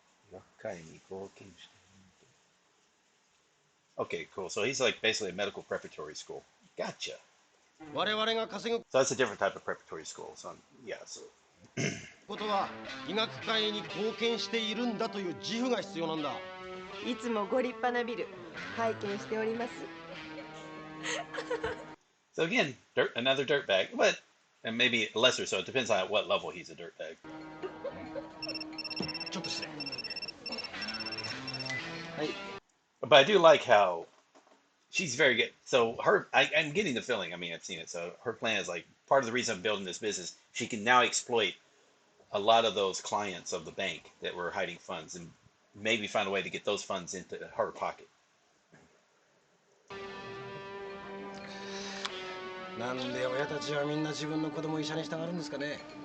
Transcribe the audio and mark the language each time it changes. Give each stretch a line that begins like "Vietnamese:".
Japanese: 医学会に貢献している。
English: Okay, cool. So he's like basically a medical preparatory school. Gotcha.
Japanese: 我々が稼ぐ
English: So that's a different type of preparatory school. So yeah, so
Japanese: ことは医学界に貢献しているんだという自負が必要なんだ。いつもご立派なビル拝見しております。
English: So again, another dirtbag, but and maybe lesser. So it depends on at what level he's a dirtbag.
Japanese: ちょっと失礼。はい。
English: But I do like how she's very good. So I'm getting the feeling. I mean, I've seen it. So her plan is like part of the reason I'm building this business. She can now exploit a lot of those clients of the bank that were hiding funds, and maybe find a way to get those funds into her pocket.
Japanese: なんで親たちはみんな自分の子供を医者にしたがるんですかね。